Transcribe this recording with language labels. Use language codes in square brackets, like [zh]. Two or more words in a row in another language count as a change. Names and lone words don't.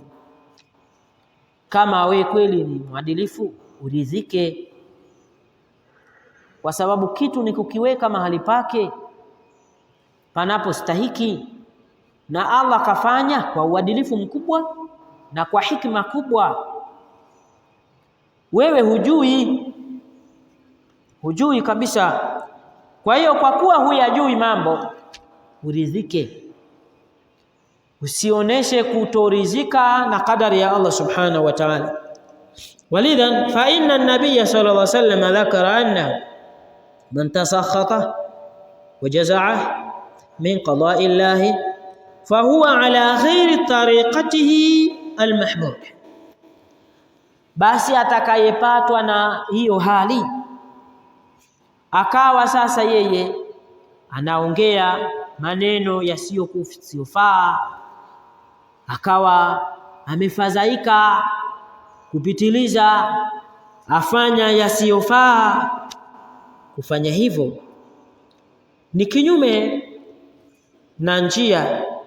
[sw] Kama wewe kweli ni mwadilifu, uridhike, kwa sababu kitu ni kukiweka mahali pake panapostahiki, na Allah kafanya kwa uadilifu mkubwa na kwa hikma kubwa. Wewe hujui kabisa. Kwa hiyo kwa kuwa huyajui mambo, uridhike, usioneshe kutoridhika na kadari ya Allah [ar] سبحانه وتعالى. ولذا فإن النبي صلى الله عليه وسلم ذكر أن من تسخط وجزع من قضاء الله فهو على غير طريقته المحمودة. [sw] Basi atakayepatwa na hiyo hali akawa sasa yeye anaongea maneno yasiyofaa, akawa amefadhaika kupitiliza, afanya yasiyofaa, kufanya hivyo ni kinyume na njia